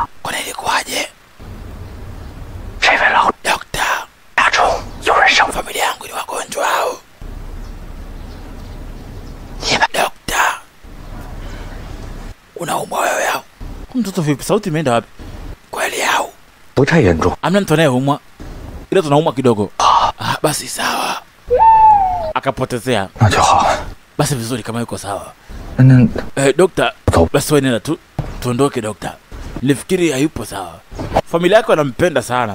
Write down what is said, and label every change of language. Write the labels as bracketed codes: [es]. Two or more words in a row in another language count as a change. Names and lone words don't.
[sw] Kwa nini kwaje? Dokta. Familia yangu ni wagonjwa hao. Dokta. Unaumwa wewe au? Mtoto vipi? Sauti imeenda wapi? Kweli au? [zh] 不太严重。 [sw] Amna mtu anayeumwa. Ila tunaumwa kidogo. Basi sawa. Akapotezea. [zh] 那就好。 [sw] Basi vizuri kama yuko sawa. [zh] 那 [sw] Dokta, basi wewe nenda tu. Tuondoke dokta. Nilifikiri hayupo sawa. Familia yake wanampenda sana.